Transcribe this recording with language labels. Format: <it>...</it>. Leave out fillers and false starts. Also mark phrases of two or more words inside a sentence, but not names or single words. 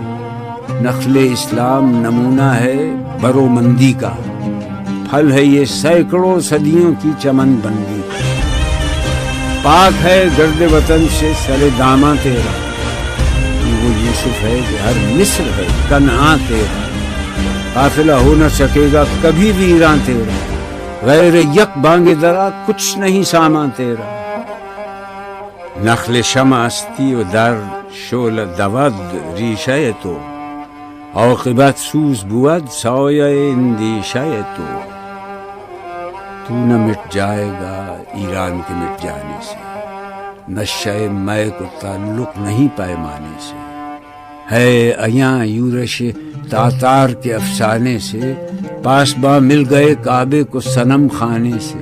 <ur>نخل اسلام نمونہ ہے برومندی کا، پھل ہے یہ سینکڑوں صدیوں کی چمن بندی۔ پاک ہے گرد وطن سے سر داماں تیرا، وہ یوسف ہے کہ ہر مصر ہے کنعان تیرا۔ قافلہ ہو نہ سکے گا کبھی ویران تیرا، غیر یک بانگ درا کچھ نہیں سامان تیرا۔</ur> <fa>نخل شمع استی و در شعلہ دود ریشہ تو، عاقبت سوز بود سایہ اندیشہ تو۔</fa> <ur>تو نہ مٹ جائے گا ایران کے مٹ جانے سے، نشہ میں کو تعلق نہیں پیمانے سے۔ ہے ایاں یورش تاتار کے افسانے سے، پاسباں مل گئے کعبے کو صنم خانے سے۔</ur>